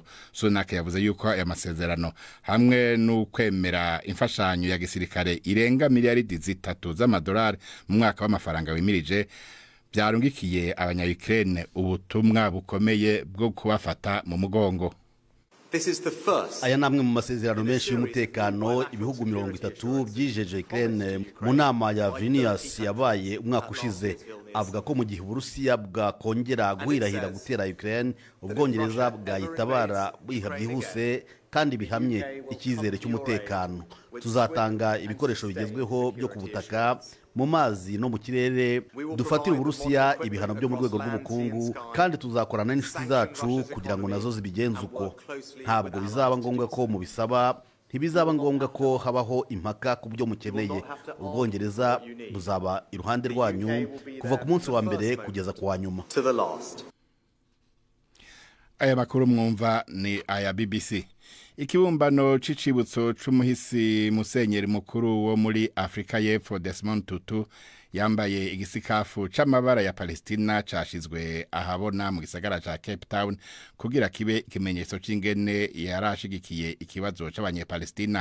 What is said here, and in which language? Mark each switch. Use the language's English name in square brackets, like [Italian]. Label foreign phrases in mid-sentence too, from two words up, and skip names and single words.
[Rundi] Sunak yavuze yuko aya masezerano hamwe n'ukwemera imfashanyo ya gisirikare irenga miliyaridi 3 z'amadolari mu mwaka w'amafaranga wimirije byarungikiye abanya Ukraine ubutumwa bukomeye bwo kubafata mu mugongo. aya namwe mu masezerano menshi y'umutekano ibihugu 30 byijeje Ukraine mu nama ya Vilnius yabaye umwaka ushize. [Kinyarwanda] Avuga ko mu gihe Uburusiya bwakongera guhirahira gutera Ukraine, Ubwongereza bwayitabara biha byihuse kandi bihamye icyizere cy'umutekano. Tuzatanga ibikoresho bigezweho byo ku butaka, mu mazi no mu kirere, dufatira Uburusiya ibihano byo mu rwego rw'ubukungu, kandi tuzakorana n'inshuti zacu kugira ngo nazo zibigenze uko. Ntabwo bizaba ngombwa ko mubisaba, ntibizaba ngombwa ko habaho impaka ku byo mukeneye. Ubwongereza buzaba iruhande rwanyu kuva ku munsi wa mbere kugeza ku wa nyuma. Aya makuru mwumva ni aya BBC. [Rundi] Ikibumbano c'icibutso c'umuhisi musenyeri mukuru wo muri Afrika y'Epfo Desmond Tutu yambaye igisikafu c'amabara ya Palestina cashizwe ahabona mu gisagara ca Cape Town kugira kibe ikimenyetso c'ingene yarashigikiye ikibazo c'abanyepalestina.